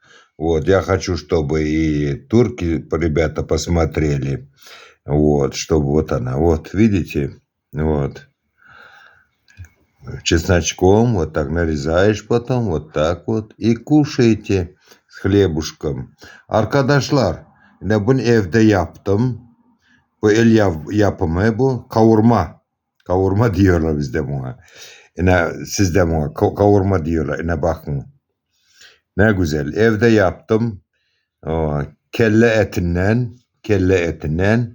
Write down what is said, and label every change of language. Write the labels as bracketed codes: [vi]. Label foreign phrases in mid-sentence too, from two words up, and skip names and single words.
[ru] Вот, я хочу, чтобы и турки, ребята, посмотрели. Вот, чтобы вот она. Вот, видите? Вот. Чесночком вот так нарезаешь потом, вот так вот. И kuşaете с хлебушком. [tr] Arkadaşlar, yine bunu evde yaptım. Bu el yapımı bu. Kavurma. Kavurma diyorlar bizde buna. Yine sizde buna kavurma diyorlar. Yine bakın. Ne güzel. Evde yaptım. O, kelle etinden. Kelle etinden.